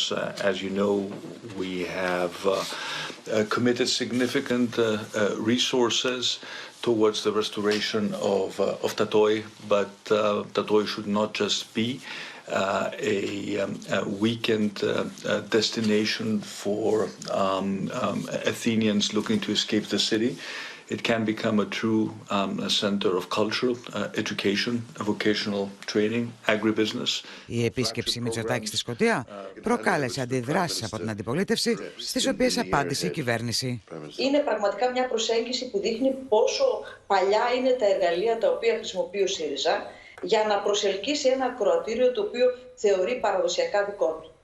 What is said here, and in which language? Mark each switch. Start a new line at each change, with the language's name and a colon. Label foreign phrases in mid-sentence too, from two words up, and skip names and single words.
English: As you know, we have committed significant resources towards the restoration of Tatoy, but Tatoy should not just be a weekend destination for Athenians looking to escape the city. It can become a true center of cultural education, vocational training, agribusiness.
Greek: Η επίσκεψη Μητσοτάκη στη Σκωτία προκάλεσε αντιδράσεις από την αντιπολίτευση, στις οποίες απάντησε η κυβέρνηση. Είναι πραγματικά μια προσέγγιση που δείχνει πόσο παλιά είναι τα εργαλεία τα οποία χρησιμοποιεί ο ΣΥΡΙΖΑ για να προσελκύσει ένα ακροατήριο το οποίο θεωρεί παραδοσιακά δικό του.